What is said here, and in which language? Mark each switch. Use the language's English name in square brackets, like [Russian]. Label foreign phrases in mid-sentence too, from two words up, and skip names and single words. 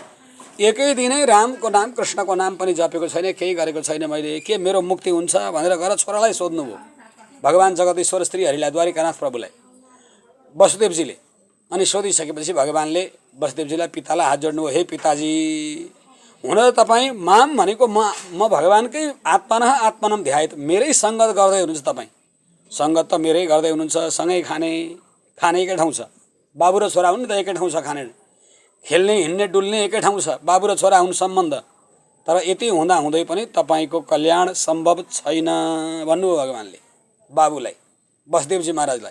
[Nepali] एकै दिनै रामको नाम कृष्णको नाम पनि जपेको छैन, केही गरेको छैन मैले। के मेरो मुक्ति हुन्छ भनेर गएर छोरालाई सोध्नुभयो भगवान् जगदीश्वर श्रीहरिलाई, द्वारिकानाथ प्रभुलाई वसुदेवजीले। अनि सोधिसकेपछि भगवान्ले वसुदेवजीलाई पितालाई हात जोड्नुभयो, हे पिताजी, हुन त तपाईँ माम भनेको म भगवान्कै [Sanskrit] आत्मनः आत्मनम ध्यायत, [Nepali] मेरै सङ्गत गर्दै हुनुहुन्छ। तपाईँ सङ्गत त मेरै गर्दै हुनुहुन्छ। सँगै खाने एकै ठाउँ छ। बाबु र छोरा हुन् त एकै ठाउँ छ। खाने खेल्ने हिँड्ने डुल्ने एकै ठाउँ छ। बाबु र छोरा हुन् सम्बन्ध। तर यति हुँदाहुँदै पनि तपाईँको कल्याण सम्भव छैन भन्नुभयो भगवान्ले बाबुलाई, वसुदेवजी महाराजलाई।